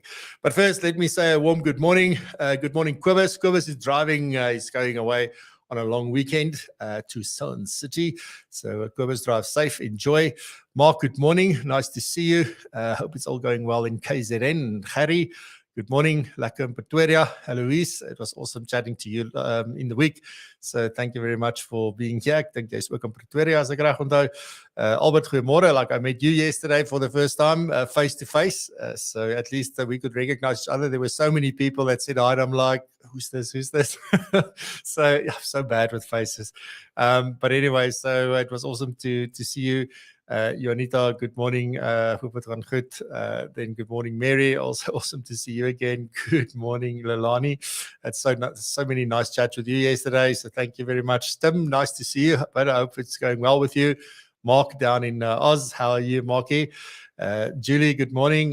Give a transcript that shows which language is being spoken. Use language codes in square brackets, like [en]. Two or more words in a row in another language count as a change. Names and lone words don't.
[en] But first, let me say a warm good morning. Good morning, Quibus. Quibus is driving. He's going away on a long weekend to Sun City. So Quibus, drive safe, enjoy. Mark, good morning. Nice to see you. Hope it's all going well in KZN. Harry, good morning. Lekker in Pretoria. Eloise, it was awesome chatting to you in the week. So thank you very much for being here. [af] Ek dink jy's ook in Pretoria as ek reg onthou. Albert, goeiemôre. [en] Like I met you yesterday for the first time face to face. So at least we could recognize each other. There were so many people that said hi, and I'm like, who's this? So yeah, I'm so bad with faces. But anyway, so it was awesome to see you. [af] Jonita, [en] good morning. [af] Hope het gaan goed. [en] Then good morning, Mary. Also awesome to see you again. Good morning, Lelani. It's so many nice chats with you yesterday. So thank you very much. Tim, nice to see you. But I hope it's going well with you. Mark down in Oz. How are you, Marky? Julie, good morning.